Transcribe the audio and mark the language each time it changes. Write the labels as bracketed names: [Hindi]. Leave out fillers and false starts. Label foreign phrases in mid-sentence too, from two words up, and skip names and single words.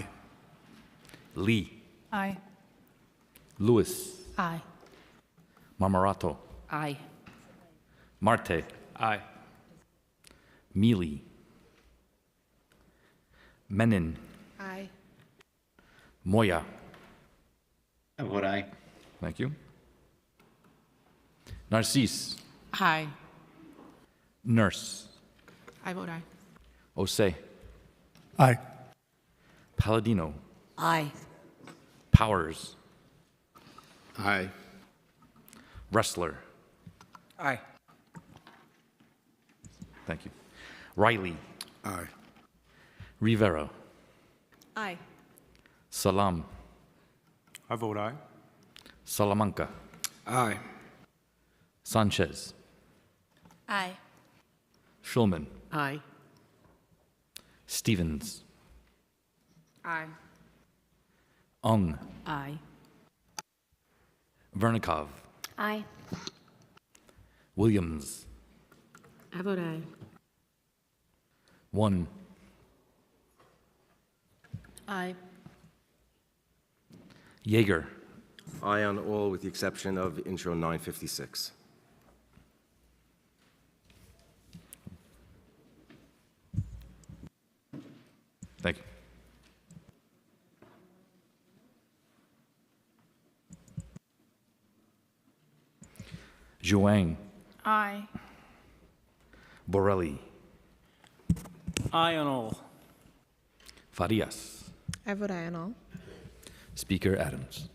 [English] Lee. Aye. Lewis. Aye. Marmorato. Aye. Marte. Aye. Mealy. Menin. Aye. Moya. I vote aye. Thank you. Narcisse. Aye. Nurse. I vote aye. Osei. Aye. Palladino. Aye. Powers. Aye. Wrestler. Aye. Thank you. Riley. Aye. Rivera. Aye. Salam. I vote aye. Salamanca. Aye. Sanchez. Aye. Schulman. Aye. Stevens. Aye. Ung. Aye. Vernikov. Aye. Williams. I vote aye. 1. Aye. Yeager. Aye on all with the exception of intro 956. Thank you. Zhuang. Aye. Borelli. Aye on all. Farias. I vote aye on all. Speaker Adams.